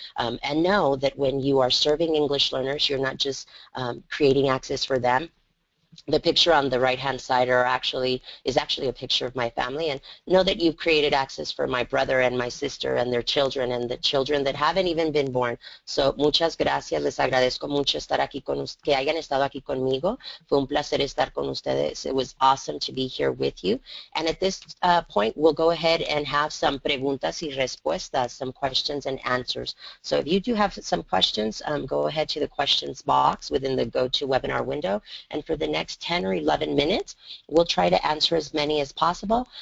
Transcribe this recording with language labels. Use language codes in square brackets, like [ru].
[en] And know that when you are serving English learners, you're not just creating access for them. The picture on the right-hand side is actually a picture of my family, and know that you've created access for my brother and my sister and their children and the children that haven't even been born. [es] So muchas gracias, les agradezco mucho estar aquí que hayan estado aquí conmigo. Fue un placer estar con ustedes. [en] It was awesome to be here with you. And at this point, we'll go ahead and have some [es] preguntas y respuestas, [en] some questions and answers. So if you do have some questions, go ahead to the questions box within the GoToWebinar window, and for the next 10 or 11 minutes, we'll try to answer as many as possible.